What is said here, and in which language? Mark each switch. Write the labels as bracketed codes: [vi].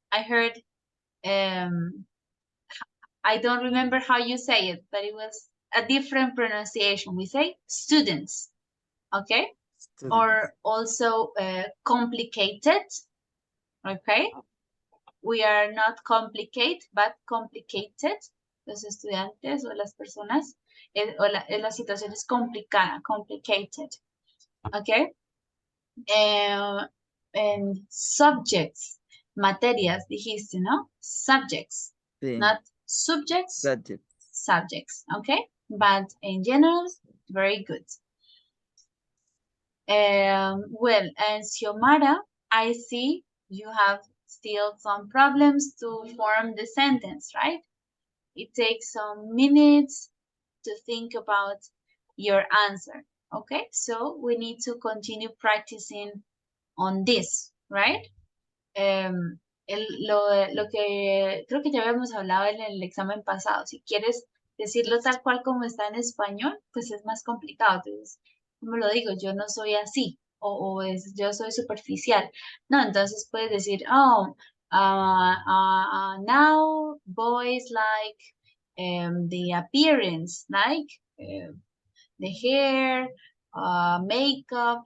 [en] I heard, I don't remember how you say it, but it was a different pronunciation. We say students, okay? Students. Or also complicated, okay? We are not complicate, but complicated. [es] Los estudiantes o las personas, la situación es complicada, [en] complicated, okay? And subjects, [es] materias, dijiste, ¿no? [en] Subjects, [es] Sí. [en] not subjects, Subject. subjects, okay? But in general, very good. Well, and Xiomara, I see you have still some problems to form the sentence, right? It takes some minutes to think about your answer, okay? So we need to continue practicing on this, right? [es] Lo que creo que ya habíamos hablado en el examen pasado, si quieres decirlo tal cual como está en español, pues es más complicado. Entonces, como lo digo, yo no soy así o yo soy superficial. No, entonces puedes decir, [en] oh, now boys like the appearance, like the hair, makeup.